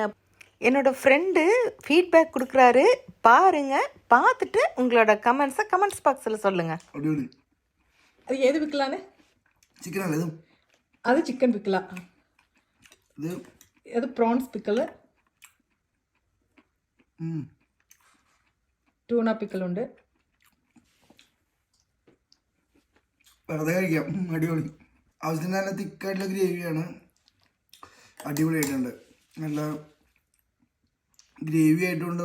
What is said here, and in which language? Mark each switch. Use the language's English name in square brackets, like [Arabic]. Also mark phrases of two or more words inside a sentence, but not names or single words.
[Tamil] என்னோட [English] friend feedback [Tamil] கொடுக்குறாரு, பாருங்க. பார்த்துட்டு உங்களோட கமெண்ட்ஸ் பாக்ஸில் சொல்லுங்க. அடியோடி அது எது விற்கலான்னு? சிக்கன் எதுவும் அது சிக்கன் விற்கலாம். இது அது [English] prawns pickle, tuna pickle [Malayalam] ഉണ്ട്. വെറുതെ കഴിക്കാം. അടിപൊളി. ആവശ്യത്തിന് നല്ല തിക്കായിട്ടുള്ള ഗ്രേവിയാണ്. അടിപൊളിയായിട്ടുണ്ട്. നല്ല ഗ്രേവി ആയിട്ടുണ്ട്.